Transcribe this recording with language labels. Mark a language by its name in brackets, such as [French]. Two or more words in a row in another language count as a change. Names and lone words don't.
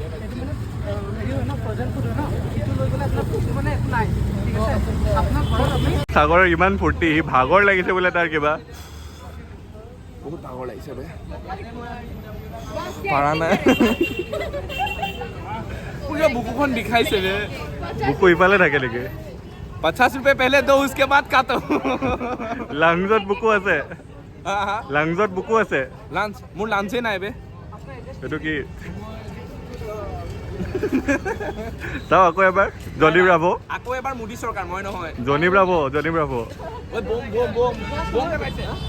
[Assamese] হেৰি হয় ন [English] frozen food [Assamese] হয় ন সেইটো লৈ গ'লে আপোনাৰ ফুডটো মানে একো নাই ঠিক আছে আপোনাৰ ঘৰত আপুনি সাগৰৰ ইমান ফূৰ্তি সি ভাগৰ লাগিছে বোলে তাৰ কিবা বহুত ভাগৰ লাগিছে বে পাৰা নাই পুৰা বুকুখন বিষাইছে বে বুকু ইফালে থাকে নেকি [Hindi] 50 रुपए पहले दो उसके बाद काटो [Assamese] লাংজত বুকু আছে হা লাংজত বুকু আছে লাঞ্চ মোৰ লাঞ্চে নাই বে এইটো কি চাওঁ আকৌ এবাৰ জনি ব্ৰাভো আকৌ এবাৰ মোদী চৰকাৰ মই নহয় জনি ব্ৰাভো ঐ বম পেলাইছে